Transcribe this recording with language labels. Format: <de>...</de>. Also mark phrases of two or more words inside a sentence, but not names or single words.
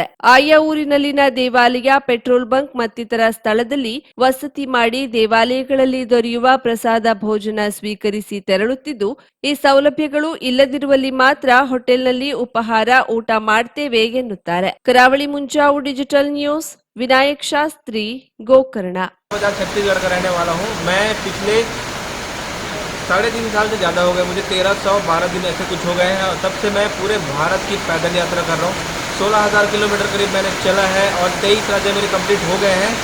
<kn>ಆಯಾ ಊರಿನಲ್ಲಿನ ದೇವಾಲಯ,</kn> <en>petrol bunk</en> <kn>ಮತ್ತಿತರ ಸ್ಥಳದಲ್ಲಿ ವಸತಿ ಮಾಡಿ ದೇವಾಲಯಗಳಲ್ಲಿ ದೊರೆಯುವ ಪ್ರಸಾದ ಭೋಜನ ಸ್ವೀಕರಿಸಿ ತೆರಳುತ್ತಿದ್ದು ಈ ಸೌಲಭ್ಯಗಳು ಇಲ್ಲದಿರುವಲ್ಲಿ ಮಾತ್ರ ಹೋಟೆಲ್ನಲ್ಲಿ ಉಪಹಾರ ಊಟ ಮಾಡ್ತೇವೆ ಎನ್ನುತ್ತಾರೆ. ಕರಾವಳಿ ಮುಂಜಾವು ಡಿಜಿಟಲ್ ನ್ಯೂಸ್,</kn> <hi>विनायक शास्त्री, गोकर्ण। छत्तीसगढ़ का रहने वाला हूँ। मैं पिछले 3.5 साल से ज़्यादा हो गए, मुझे 1312 दिन ऐसे कुछ हो गए हैं और तब से मैं पूरे भारत की पैदल यात्रा कर रहा हूँ। 16,000 किलोमीटर करीब मैंने चला है और 23 राज्य मेरे कंप्लीट हो गए हैं।</hi>